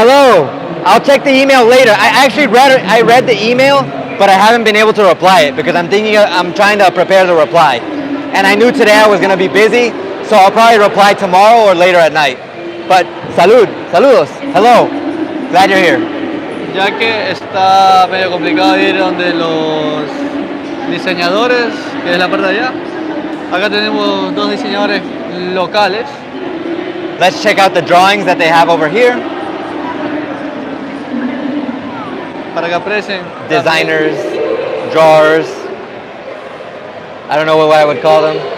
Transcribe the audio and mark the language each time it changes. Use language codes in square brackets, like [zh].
[en] hello, I'll check the email later. I read the email, but I haven't been able to reply it because I'm trying to prepare the reply. And I knew today I was going to be busy, so I'll probably reply tomorrow or later at night. But saludos, hello, glad you're here. [es] Ya que está medio complicado ir donde los diseñadores, que es la parte de allá. Acá tenemos dos diseñadores locales. [en] Let's check out the drawings that they have over here. [es] Para que aprecien. [en] Designers, drawers. I don't know what I would call them.